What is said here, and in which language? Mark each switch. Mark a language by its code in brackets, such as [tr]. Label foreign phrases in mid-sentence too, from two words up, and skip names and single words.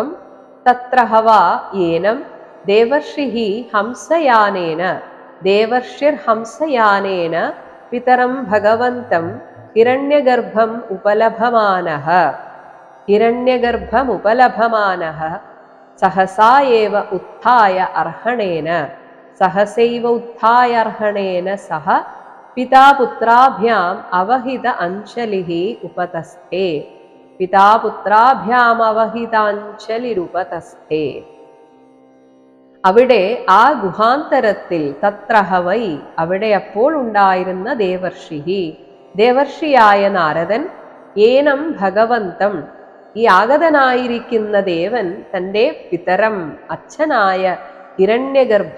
[sa] തത്ര ഹവാ യേനം ദേവർഷിഃ ഹംസയാനേന, ദേവർഷിർ ഹംസയാനേന പിതരം ഭഗവന്തം ഹിരണ്യഗർഭം ഉപലഭമാനഃ. ഹിരണ്യഗർഭമുപലഭമാനഃ സഹസാ ഏവ ഉത്ഥായ അർഹണേന सहसैव उत्थायार्हणेन सह पिता पुत्राभ्याम् अवहित अंशलिः उपतस्थे पिता पुत्राभ्याम् अवहिताञ्जलिरुपतस्थे [ml] അവിടെ ആ ഗുഹാന്തരത്തിൽ തത്രഹവൈ അവിടെ അപ്പോൾ ഉണ്ടായിരുന്ന ദേവർഷിയായ നാരദൻ [sa] ഏനം ഭഗവന്തം [ml] ഈ ആഗതനായിരിക്കുന്ന ദേവൻ തൻ്റെ പിതരം അച്ഛനായ ഹിരണ്യഗർഭ.